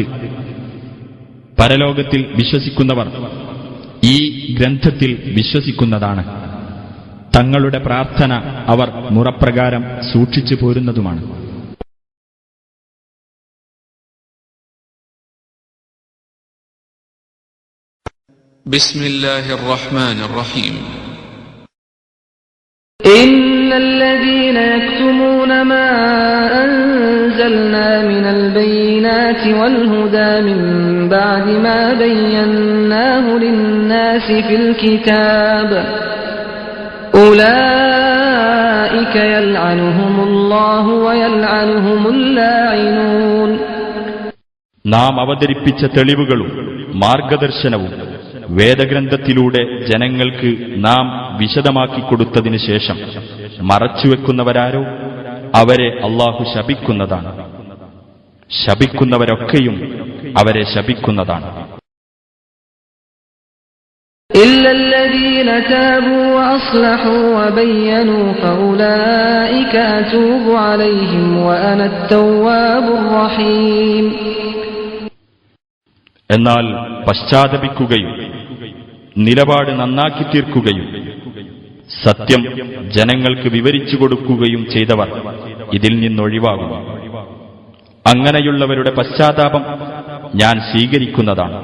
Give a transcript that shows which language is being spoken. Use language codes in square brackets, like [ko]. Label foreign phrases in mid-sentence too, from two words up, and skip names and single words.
[ml] പരലോകത്തിൽ വിശ്വസിക്കുന്നവർ ഈ ഗ്രന്ഥത്തിൽ വിശ്വസിക്കുന്നതാണ്. തങ്ങളുടെ പ്രാർത്ഥന അവർ മുറപ്രകാരം സൂക്ഷിച്ചു പോരുന്നതുമാണ്. [ar] بسم الله الرحمن الرحيم. إن الذين يكتمون ما أنزلنا من البينات والهدى من بعد ما بيناه للناس في الكتاب أولئك يلعنهم الله ويلعنهم اللاعنون. [ml] നാം അവതരിപ്പിച്ച തെളിവുകളും മാർഗദർശനവും വേദഗ്രന്ഥത്തിലൂടെ ജനങ്ങൾക്ക് നാം വിശദമാക്കിക്കൊടുത്തതിനു ശേഷം മറച്ചുവെക്കുന്നവരാരോ അവരെ അല്ലാഹു ശപിക്കുന്നതാണ്. ശപിക്കുന്നവരൊക്കെയും അവരെ ശപിക്കുന്നതാണ്. [ar] إلا الذين تابوا وأصلحوا وبينوا فأولئك أتوب عليهم وأنا التواب الرحيم. [ml] എന്നാൽ പശ്ചാത്തപിക്കുകയും നിലപാട് നന്നാക്കി തീർക്കുകയും സത്യം ജനങ്ങൾക്ക് വിവരിച്ചു കൊടുക്കുകയും ചെയ്തവർ ഇതിൽ നിന്നൊഴിവാകും. അങ്ങനെയുള്ളവരുടെ പശ്ചാത്താപം ഞാൻ സ്വീകരിക്കുന്നതാണ്.